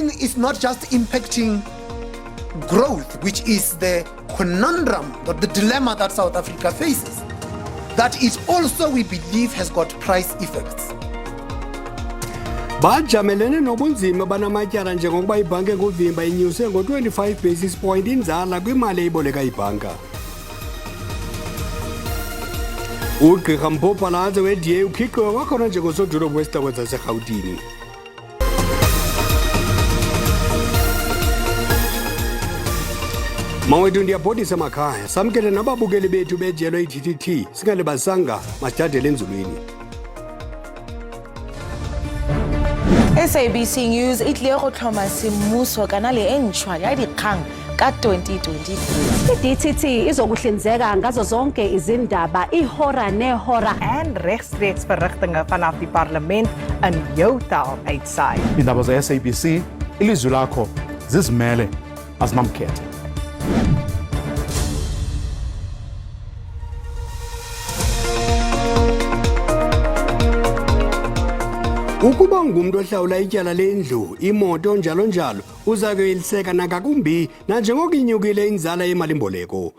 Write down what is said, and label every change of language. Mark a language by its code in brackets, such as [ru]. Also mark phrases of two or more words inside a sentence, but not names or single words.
[en] is not just impacting growth, which is the conundrum, or the dilemma that South Africa faces, that it also, we believe, has got price effects. [xh] Bajamelene nobunzima banamatyala njengokuba ibhanki enguvimba inyuse ngo-25 [en] basis point [xh] inzala kwimali eyiboleka ibhanka. Ugqirha uPhalatse we-DA Ukhiqiwe kwakhona njengosodolophu wesixeko saseRhawutini. Mawethu ndiyabhodisa emakhaya, samkele nababukeli bethu bejelo i-TTT, singalibazisanga masithathele enzulwini. [tn] SABC News e tlile go tlhoma semmuso kanale e ntšhwa ya dikgang ka 2023. [zu] I-DTT izokuhlinzeka ngazo zonke izindaba ihora nehora [af] en regstreeks verrigtinge vanaf die parlement in jou taal uitsaai. [xh] Iindaba ze-SABC, ilizwi lakho zizimele azinamkhethe. Ukuba ngumuntu ohlawula ityala lendlu, imoto njalo njalo, uza kuyeliseka nangakumbi nanjengokunyukile inzala yemali-mboleko.